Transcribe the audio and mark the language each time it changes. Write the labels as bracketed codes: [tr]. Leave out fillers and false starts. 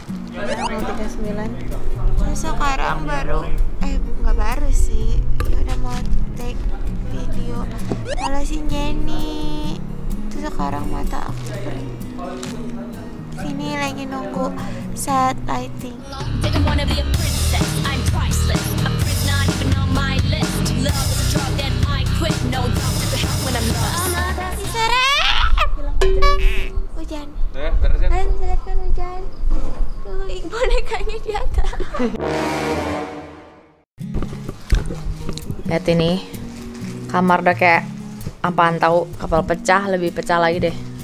[id] 039. Terus sekarang baru nggak baru sih. Ya udah mau [en] take video. [id] Kalau si Jenny itu sekarang mata aku perih. Sini lagi nunggu [en] set lighting. Didn't wanna be a princess, I'm priceless. A prince not even on my list. Love is a drug that I quit. No doctor could help when I'm lost. [id] Seret! Hujan. Beresin. Kalian bisa lihat kan hujan? Tuh, bonekanya di atas. Lihat ini. Kamar udah kayak apaan tahu, kapal pecah, lebih pecah lagi deh.